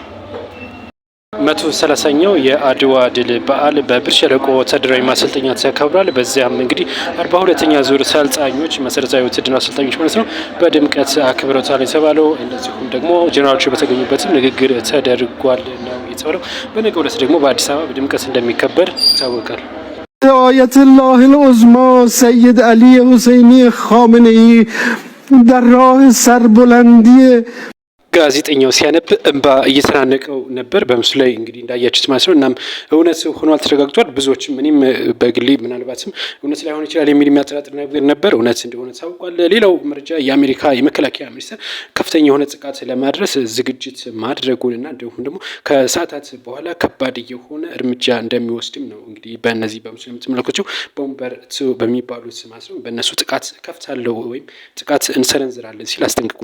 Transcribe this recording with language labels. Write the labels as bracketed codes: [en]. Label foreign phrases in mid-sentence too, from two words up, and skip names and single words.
[am] 130ኛው የአድዋ ድል በዓል በብር ሸለቆ ወታደራዊ ማሰልጠኛ ተከብሯል። በዚያም እንግዲህ 42ኛ ዙር ሰልጣኞች መሰረታዊ ውትድርና አሰልጣኞች ማለት ነው በድምቀት አክብረውታል የተባለው። እንደዚሁም ደግሞ ጀነራሎቹ በተገኙበትም ንግግር ተደርጓል ነው የተባለው። በነገው ዕለት ደግሞ በአዲስ አበባ በድምቀት እንደሚከበር ይታወቃል። [fa] آیتالله العظمی سید علی حسینی خامنه‌ای در راه سربلندی [am] ጋዜጠኛው ሲያነብ እንባ እየተናነቀው ነበር በምስሉ ላይ እንግዲህ እንዳያችሁት ማለት ነው። እናም እውነት ሆኗል ተረጋግጧል። ብዙዎችም እኔም በግሌ ምናልባትም እውነት ላይሆን ይችላል የሚል የሚያጠራጥር ነገር ነበር፣ እውነት እንደሆነ ታውቋል። ሌላው መረጃ የአሜሪካ የመከላከያ ሚኒስቴር ከፍተኛ የሆነ ጥቃት ለማድረስ ዝግጅት ማድረጉንና እንዲሁም ደግሞ ከሰዓታት በኋላ ከባድ የሆነ እርምጃ እንደሚወስድም ነው እንግዲህ በእነዚህ በምስሉ የምትመለከቱት ቦምበር በሚባሉት ማለት ነው በእነሱ ጥቃት ከፍታለሁ ወይም ጥቃት እንሰነዝራለን ሲል አስጠንቅቁ